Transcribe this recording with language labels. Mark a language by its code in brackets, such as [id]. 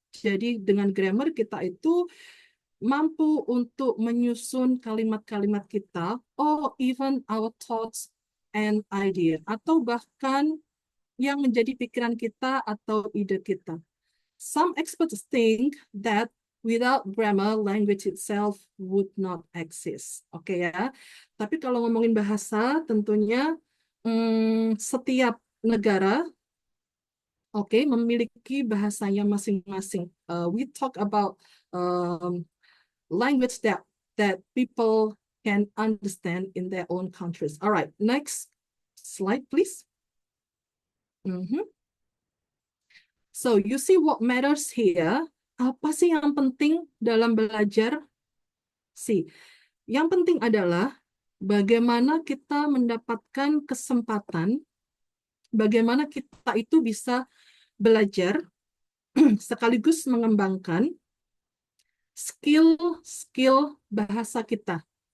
[id] Jadi dengan grammar kita itu mampu untuk menyusun kalimat-kalimat kita, [en] or even our thoughts and idea, [id] atau bahkan yang menjadi pikiran kita atau ide kita. [en] Some experts think that without grammar, language itself would not exist. Oke ya. [id] Tapi kalau ngomongin bahasa, tentunya setiap negara, oke, memiliki bahasanya masing-masing. [en] We talk about language that people can understand in their own countries. All right, next slide, please. So you see what matters here. [id] Apa sih yang penting dalam belajar? Yang penting adalah bagaimana kita mendapatkan kesempatan, bagaimana kita itu bisa belajar sekaligus mengembangkan skill bahasa kita.